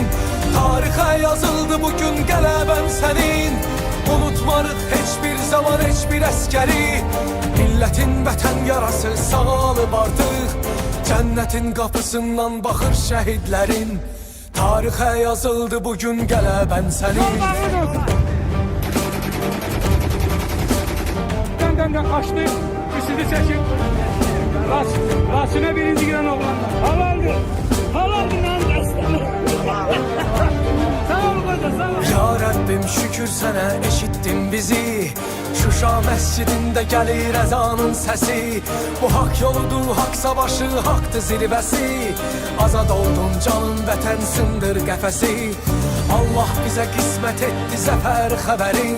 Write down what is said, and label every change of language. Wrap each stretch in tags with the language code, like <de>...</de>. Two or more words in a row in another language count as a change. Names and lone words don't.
<az>Tarixə yazıldı bugün qələbən sənin. Unutmarıq heç bir zaman heç bir əskəri. Millətin vətən yarası sağalıb artıq. Cənnətin qapısından baxır şəhidlərin. Tarixə yazıldı bugün qələbən sənin.</az> <tr>Açtı, üstünü çekin. Rasına birinci giren oğlanlar. Halaldı. Halaldı lan aslanım. Sağ ol koca, sağ ol.</tr> <az>Ya Rabbim şükür sənə eşitdin bizi. Şuşa məscidində gəlir əzanın səsi. Bu haqq yoludur, haqq savaşı, haqqdır zirvəsi. Azad oldun canın, vətən sındır qəfəsi. Allah bizə qismət etdi zəfər xəbərin.</az>